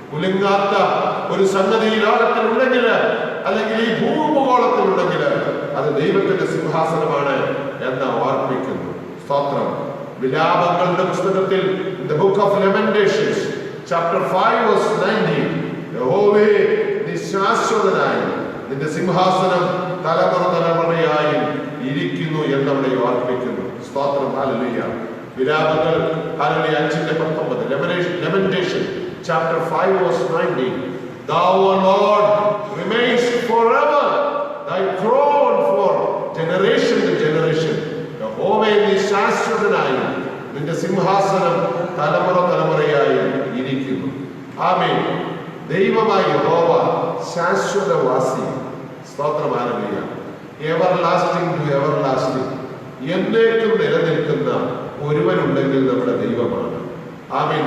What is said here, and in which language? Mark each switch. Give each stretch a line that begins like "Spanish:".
Malayalam: കുലുങ്ങാത്ത ഒരു സംഗതി ഈ ലോകത്തിലുണ്ടെങ്കിൽ, അല്ലെങ്കിൽ ഈ ഭൂമുഖോളത്തിലുണ്ടെങ്കിൽ അത് ദൈവത്തിന്റെ സിംഹാസനമാണ് എന്ന് ഓർമ്മിക്കുന്നു. സ്തോത്രം. വിലാപങ്ങളുടെ പുസ്തകത്തിൽ
English: the book of Lamentations chapter 5:19,
Malayalam: യഹോവേ, നീ ശാശ്വതനായി, നിന്റെ സിംഹാസനം തലമുറ തലമുറയായി ഇരിക്കുന്നു എന്നവിടെ ഓർമ്മിക്കുന്നു. സ്തോത്രം. Hallelujah. വിലാപങ്ങൾ, hallelujah,
English: 5:19, Lamentation chapter 5:19, thou, O Lord, remains forever, thy throne for generation to generation.
Malayalam: യഹോവേ, നീ ശാശ്വതനായി, നിന്റെ സിംഹാസനം തലമുറ തലമുറയായി ഇരിക്കുന്നു. ആമേൻ. ദൈവമായ യഹോവ ശാശ്വതവാസി. സ്തോത്രം. Hallelujah.
English: everlasting to everlasting,
Malayalam: എന്നേക്കും നിലനിൽക്കുന്ന ഒരുവനുണ്ടെങ്കിൽ നമ്മുടെ ദൈവമാണ്. ആമേൻ.